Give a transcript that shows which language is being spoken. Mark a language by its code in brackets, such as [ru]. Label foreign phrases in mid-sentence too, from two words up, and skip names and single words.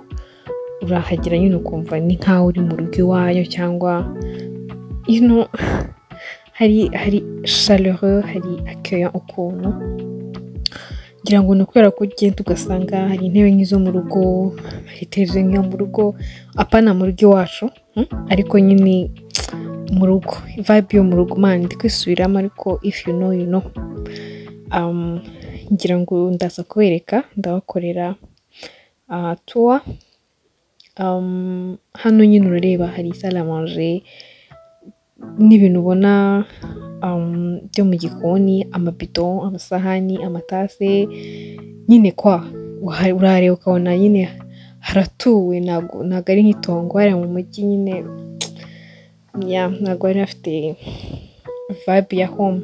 [rw] Urahagera nyine ukumva ni nkaho uri mu rugo iwayo, cyangwa hari chaleureux, hari accueillant ukuntu. Ngira ngo ni ukubera ko ugenda ugasanga hari intebe nk'izo mu rugo, hari televiziyo nk'iyo mu rugo, apana mu rugo iwacu, ariko nyine mu rugo, vibe yo mu rugo. Man, ndi kwisubiramo, ariko [en] if you know you know. [rw] Ngira ngo ndaza kubereka, ndabakorera tour. Hano nyine urareba hari [fr] salle à manger [rw] n'ibintu ubona byo mu gikoni, amabido, amasahani, amatase, nyine kwa urareba ukabona nyine haratuwe. Ntago ari nk'itongo hariya mu mujyi nyine, ntago ari afite vibe ya home.